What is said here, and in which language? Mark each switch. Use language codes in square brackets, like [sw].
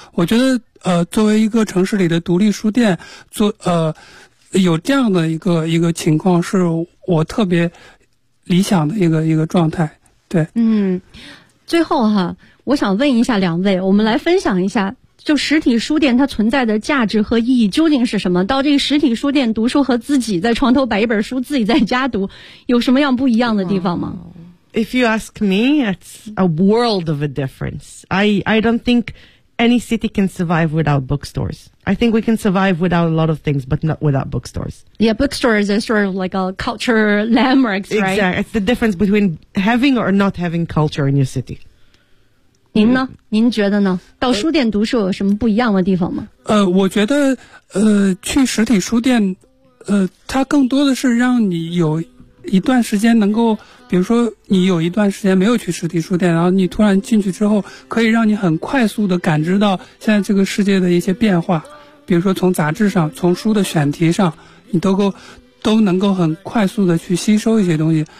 [zh] 我觉得作为一个城市里的独立书店，做有这样的一个情况，是我特别理想的一个状态。对，嗯，最后哈，我想问一下两位，我们来分享一下，就实体书店它存在的价值和意义究竟是什么？到这个实体书店读书和自己在床头摆一本书，自己在家读，有什么样不一样的地方吗？ [en] If you ask me, it's a world of a difference. I don't think any city can survive without bookstores. I think we can survive without a lot of things, but not without bookstores. Yeah, bookstores are sort of like a culture landmarks, right? Exactly. It's the difference between having or not having culture in your city. [zh] 您呢？您觉得呢？到书店读书有什么不一样的地方吗？我觉得，去实体书店，它更多的是让你有一段时间能够，比如说你有一段时间没有去实体书店，然后你突然进去之后，可以让你很快速的感知到现在这个世界的一些变化，比如说从杂志上，从书的选题上，你都能够很快速的去吸收一些东西。